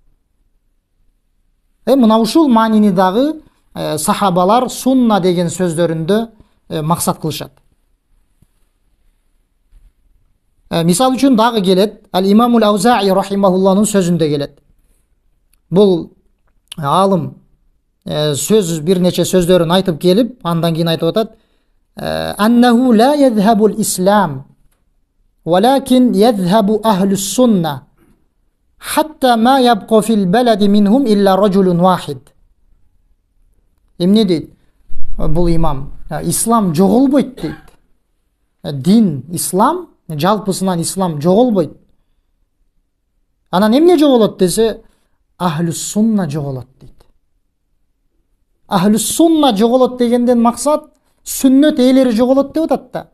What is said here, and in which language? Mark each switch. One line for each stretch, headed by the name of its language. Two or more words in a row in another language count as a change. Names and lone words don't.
Kyrgyz: Мына ушул маанини дагы сахабалар сунна деген сөздөрүндө максат кылышат. Мисал үчүн дагы келет, Ал-Имамул Аузаи рахимахуллахнын сөзүндө келет. Бул алым сөз бир нече сөздөрүн айтып келип, андан кийин айтып атат:
Arabic: "أنه لا يذهب الإسلام، ولكن يذهب أهل السنة، حتى ما يبقى في البلد منهم إلا رجل واحد."
Kyrgyz: Эмне дейт бул имам? Ислам жоголбойт дейт. Дин, ислам, жалпысынан ислам жоголбойт. Анан эмне жоголот десе,
Arabic: أهل السنة
Kyrgyz: жоголот дейт.
Arabic: أهل السنة
Kyrgyz: жоголот дегенден максат сүннөт ээлери жоголот деп атат да.